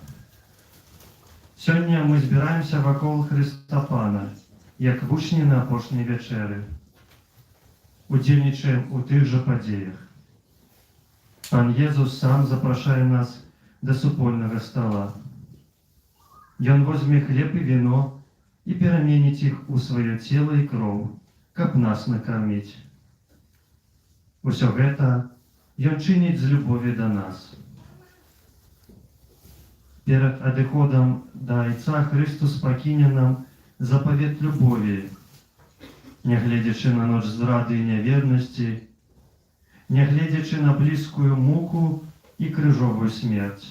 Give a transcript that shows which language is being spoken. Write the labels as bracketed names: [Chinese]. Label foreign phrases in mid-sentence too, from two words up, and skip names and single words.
[Belarusian] Сёння мы збіраемся вакол Хрыста Пана, як вучні на апошняй вячэры. Удзельнічаем у тых жа падзеях. Пан Езус сам запрашае нас да супольнага стала. Ён возьме хлеб і віно и пераменить их у свое тело и кроў, каб нас накормить. Усё гэта Ён чыніць з любові да нас. Перад адыходам да Айца Христус пакіне нам запавет любові, нягледзячы на ноч здрады і нявернасці, нягледзячы на блізкую муку і крыжовую смерць.